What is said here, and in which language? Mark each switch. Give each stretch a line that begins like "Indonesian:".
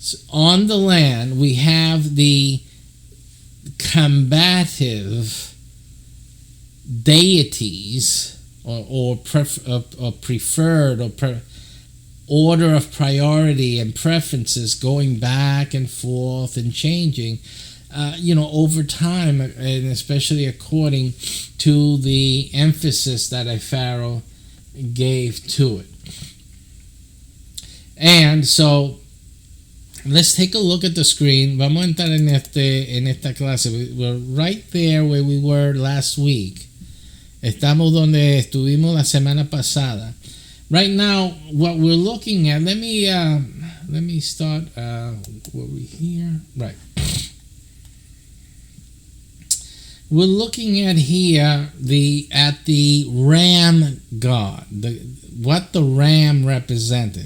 English: on the land, we have the combative deities or preferred order of priority and preferences going back and forth and changing over time, and especially according to the emphasis that a pharaoh gave to it. And so let's take a look at the screen.
Spanish: Vamos a entrar en esta clase.
English: We're right there where we were last week.
Spanish: Estamos donde estuvimos la semana pasada.
English: Right now, what we're looking at, let me start, were we here? Right. We're looking at here at the ram god, what the ram represented.